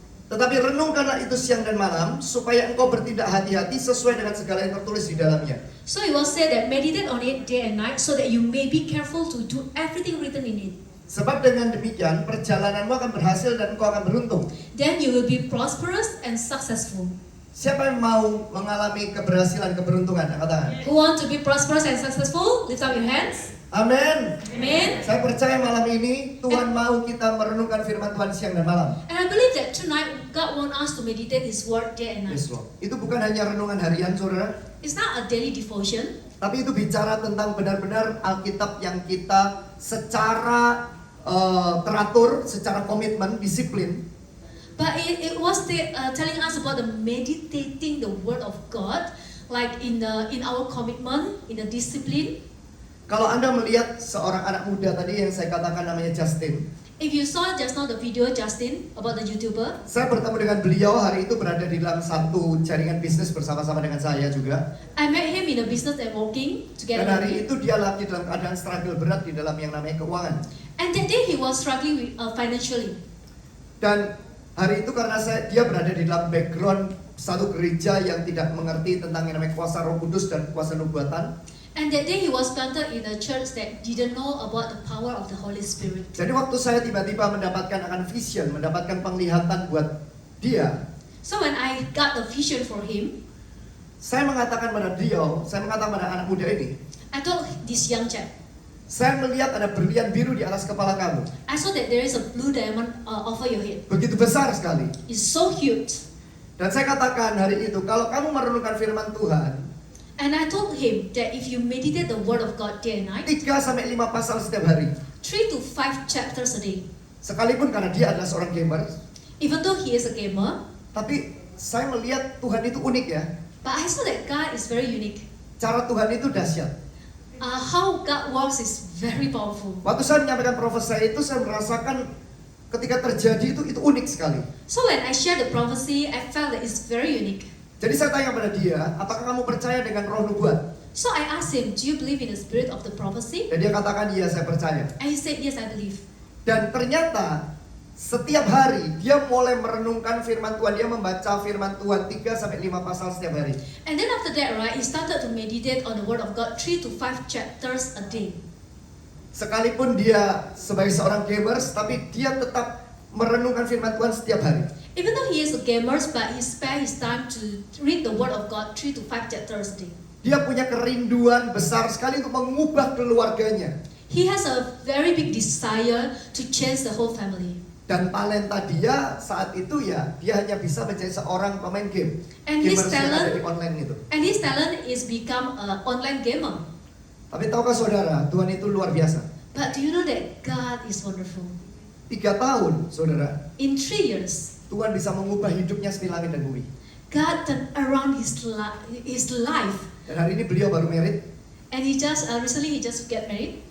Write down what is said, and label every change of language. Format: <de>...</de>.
<id>tetapi renungkanlah itu siang dan malam, supaya engkau bertindak hati-hati sesuai dengan segala yang tertulis di dalamnya.</id> <en>so it was said that meditate on it day and night, so that you may be careful to do everything written in it.</en> <id>Sebab dengan demikian, perjalananmu akan berhasil dan engkau akan beruntung.</id> <en>Then you will be prosperous and successful.</en> <id>Siapa yang mau mengalami keberhasilan, keberuntungan? Katakan.</id> <en>Who want to be prosperous and successful? Lift up your hands.</en> <id>Amin.</id> <en>Amen.</en> <id>Saya percaya malam ini Tuhan mau kita merenungkan firman Tuhan siang dan malam.</id> <en>And I believe that tonight God wants us to meditate His word day and night. Yes, Lord.</en> <id>Itu bukan hanya renungan harian, saudara.</id> <en>It's not a daily devotion,</en> <id>Tapi itu bicara tentang benar-benar Alkitab yang kita secara teratur, secara komitmen, disiplin.</id> <en>but it was telling us about the meditating the word of God, like in our commitment, in the discipline.</en> <id>Kalau Anda melihat seorang anak muda tadi yang saya katakan namanya Justin,</id> <en>If you saw just now the video, Justin, about the YouTuber,</en> <id>saya bertemu dengan beliau hari itu berada di dalam satu jaringan bisnis bersama-sama dengan saya juga.</id> <en>I met him in a business networking together</en> <id>Dan hari</id> <en>me.</en> <id>itu dia lagi dalam keadaan struggle berat di dalam yang namanya keuangan.</id> <en>And that day he was struggling with, financially.</en> <id>Dan hari itu karena dia berada di dalam background satu gereja yang tidak mengerti tentang yang namanya kuasa Roh Kudus dan kuasa nubuatan.</id> <en>And that day he was planted in a church that didn't know about the power of the Holy Spirit.</en> <id>Jadi waktu saya tiba-tiba mendapatkan akan vision, mendapatkan penglihatan buat dia,</id> <en>So when I got a vision for him,</en> <id>saya mengatakan pada anak muda ini,</id> <en>I told this young chap,</en> <id>saya melihat ada berlian biru di atas kepala kamu.</id> <en>I saw that there is a blue diamond over your head.</en> <id>Begitu besar sekali.</id> <en>It's so huge.</en> <id>Dan saya katakan hari itu, kalau kamu merenungkan firman Tuhan,</id> <en>And I told him that if you meditate the word of God day and night,</en> <id>3-5 pasal setiap hari.</id> <en>3 to 5 chapters a day,</en> <id>Sekalipun karena dia adalah seorang gamer,</id> <en>even though he is a gamer,</en> <id>tapi saya melihat Tuhan itu unik ya.</id> <en>but I saw that God is very unique.</en> <id>Cara Tuhan itu dahsyat.</id> <en>How God works is very powerful.</en> <id>Waktu saya menyampaikan prophecy saya itu, saya merasakan ketika terjadi itu unik sekali.</id> <en>So when I share the prophecy, I felt that it's very unique.</en> <id>Jadi saya tanya pada dia, apakah kamu percaya dengan roh nubuat?</id> <en>So I asked him, do you believe in the spirit of the prophecy?</en> <id>Dan dia katakan, iya saya percaya.</id> <en>And he said, yes, I believe.</en> <id>Dan ternyata setiap hari dia mulai merenungkan firman Tuhan. Dia membaca firman Tuhan 3-5 pasal setiap hari.</id> <en>And then after that, right, he started to meditate on the word of God 3 to 5 chapters a day.</en> <id>Sekalipun dia sebagai seorang gamers, tapi dia tetap merenungkan firman Tuhan setiap hari.</id> <en>Even though he is a gamer, but he spare his time to read the word of God 3 to 5 chapters a day.</en> <id>Dia punya kerinduan besar sekali untuk mengubah keluarganya.</id> <en>He has a very big desire to change the whole family.</en> <id>Dan talenta dia saat itu ya, dia hanya bisa menjadi seorang pemain game.</id> <en>And his</en> <id>Gamers yang ada</id> <en>talent-</en> <id>di online itu.</id> <en>And his talent is become an online gamer.</en> <id>Tapi tahukah saudara, Tuhan itu luar biasa.</id> <en>But do you know that God is wonderful?</en> <id>3 tahun, saudara,</id> <en>In 3 years,</en> <id>Tuhan bisa mengubah hidupnya seperti langit dan bumi.</id> <en>God turned around his life.</en> <id>Dan hari ini beliau baru married.</id> <en>And he just recently he just get married.</en>